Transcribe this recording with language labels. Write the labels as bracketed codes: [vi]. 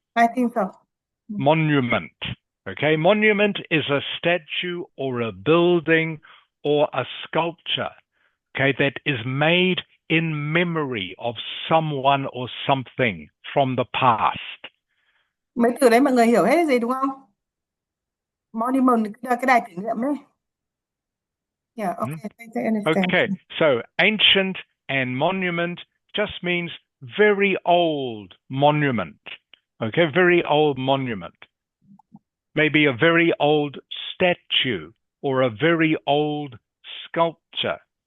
[en] I think so. Monument. Okay, monument is a statue or a building or a sculpture, okay, that is made in memory of someone or something from the past. [vi] Mấy từ đấy mọi người hiểu hết cái gì đúng không? Monument là cái đài tưởng niệm đấy. [en] Yeah, okay, I understand. Okay, so ancient and monument just means very old monument. Okay, very old monument. Maybe a very old statue or a very old sculpture.